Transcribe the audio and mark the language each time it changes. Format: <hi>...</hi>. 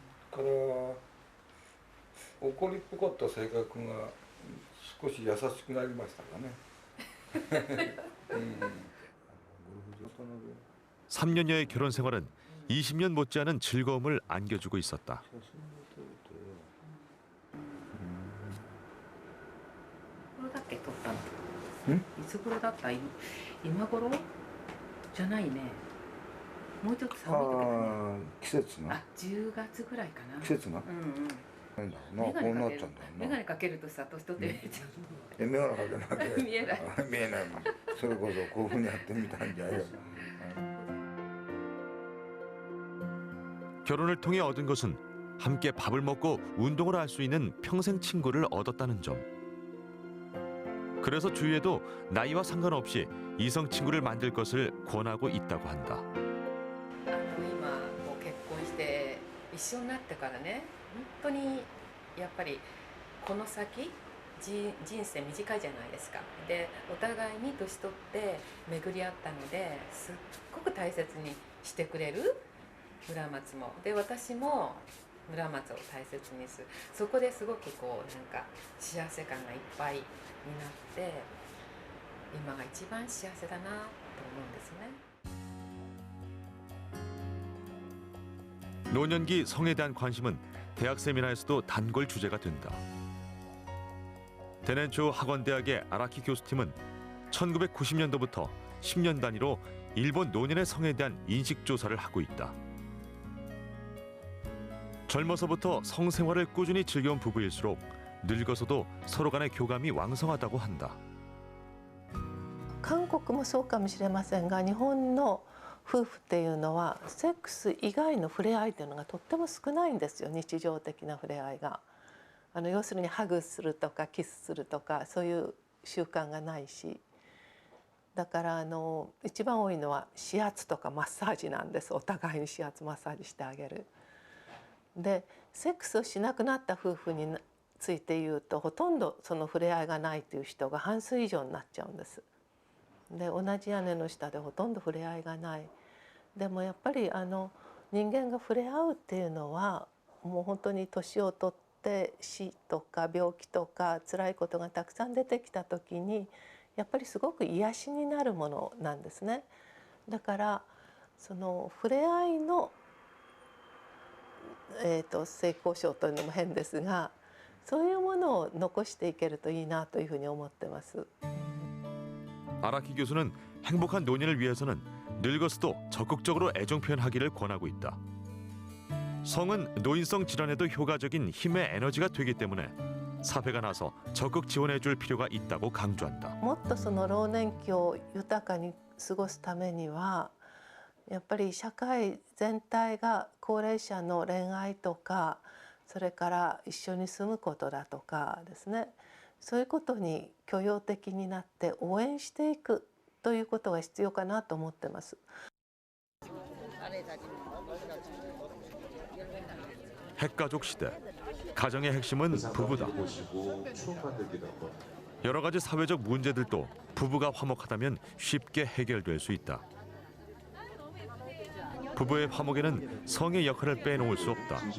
<ja>から怒りっぽかった性格が少し優しくなりましたかね。</ja> <ko>3년여의 결혼 생활은 20년 못지않은 즐거움을 안겨주고 있었다.</ko> <ja>いつ頃だった？今頃じゃないね。もうちょっと寒い時だね。季節の。 10月ぐらいかな。季節の。なんだろうな、こうなっちゃうんだよな。眼鏡かけるとさ、年取って見えちゃう。眼鏡かけなきゃ見えない。見えない。それこそこういうふうにやってみたんじゃよ。</ja> <ko>결혼을 통해 얻은 것은 함께 밥을 먹고 운동을 할 수 있는 평생 친구를 얻었다는 점. 그래서 주위에도 나이와 상관없이 이성 친구를 만들 것을 권하고 있다고 한다.</ko> <ja>今こう結婚して一緒になってからね、本当にやっぱりこの先人生短いじゃないですか。で、お互いに年取って巡り合ったので、すっごく大切にしてくれる。村松もで私も村松を大切にするそこですごくなんか幸せ感がいっぱいになって今が一番幸せだなと思うんですね.</ja> <ko>노년기 성에 대한 관심은 대학 세미나에서도 단골 주제가 된다. 대넨초 학원대학의 아라키 교수팀은 1990년도부터 10년 단위로 일본 노년의 성에 대한 인식 조사를 하고 있다. 젊어서부터 성생활을 꾸준히 즐겨온 부부일수록 늙어서도 서로 간의 교감이 왕성하다고 한다.</ko> <ja>韓国もそうかもしれませんが、日本の夫婦っていうのはセックス以外の触れ合いというのがとっても少ないんですよ、日常的な触れ合いが。要するにハグするとかキスするとかそういう習慣がないし、だから一番多いのは指圧とかマッサージなんです。お互いに指圧マッサージしてあげる。でセックスをしなくなった夫婦について言うと、ほとんどその触れ合いがないという人が半数以上になっちゃうんです。で同じ屋根の下でほとんど触れ合いがない。でもやっぱり人間が触れ合うっていうのはもう本当に年を取って死とか病気とか辛いことがたくさん出てきた時にやっぱりすごく癒しになるものなんですね。だからその触れ合いの、性交渉というのも変ですが、そういうものを残していけるといいなというふうに思ってます。</ja> <ko>아라키 교수는 행복한 노년을 위해서는 늙어서도 적극적으로 애정 표현하기를 권하고 있다. 성은 노인성 질환에도 효과적인 힘의 에너지가 되기 때문에 사회가 나서 적극 지원해줄 필요가 있다고 강조한다.</ko> <ja>もっとその老年期を豊かに過ごすためにはやっぱり社会全体が高齢者の恋愛とかそれから一緒に住むことだとかですね、そういうことに許容的になって応援していくということが必要かなと思ってます。</ja> <ko>핵가족 시대, 가정의 핵심은 부부다. 여러 가지 사회적 문제들도 부부가 화목하다면 쉽게 해결될 수 있다. 부부의 화목에는 성의 역할을 빼놓을 수 없다.</ko>